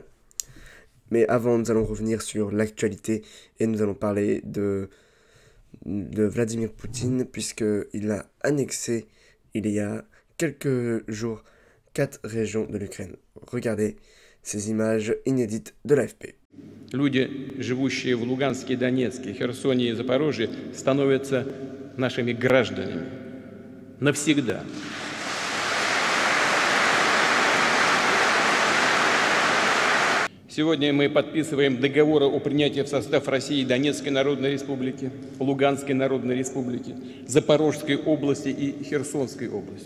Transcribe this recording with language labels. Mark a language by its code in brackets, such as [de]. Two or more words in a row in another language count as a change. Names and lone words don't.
[fr] Mais avant, nous allons revenir sur l'actualité et nous allons parler de Vladimir Poutine puisqu'il a annexé il y a quelques jours 4 régions de l'Ukraine. Regardez ces images inédites de l'AFP. [ru] Люди, живущие в Луганске, Донецке, Херсоне и Запорожье, становятся нашими гражданами навсегда. Сегодня мы подписываем договоры о принятии в состав России Донецкой Народной Республики, Луганской Народной Республики, Запорожской области и Херсонской области.